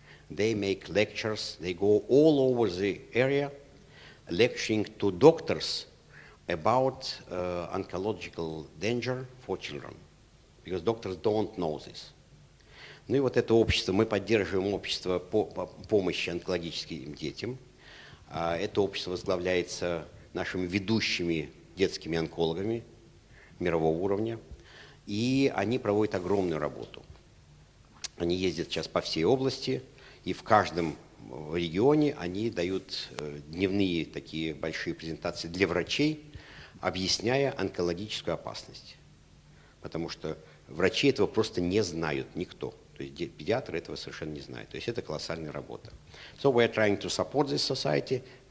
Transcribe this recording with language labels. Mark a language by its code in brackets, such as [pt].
[en] They make lectures, they go all over the area, lecturing to doctors about oncological danger for children, because doctors don't know this. [ru] Ну и вот это общество, мы поддерживаем общество по помощи онкологическим детям. Это общество возглавляется нашими ведущими детскими онкологами мирового уровня. И они проводят огромную работу. Они ездят сейчас по всей области, и в каждом регионе они дают дневные такие большие презентации для врачей, объясняя онкологическую опасность. Потому что врачи этого просто не знают, никто. То есть педиатры этого совершенно не знают. То есть это колоссальная работа. [en] So we are trying to support this society.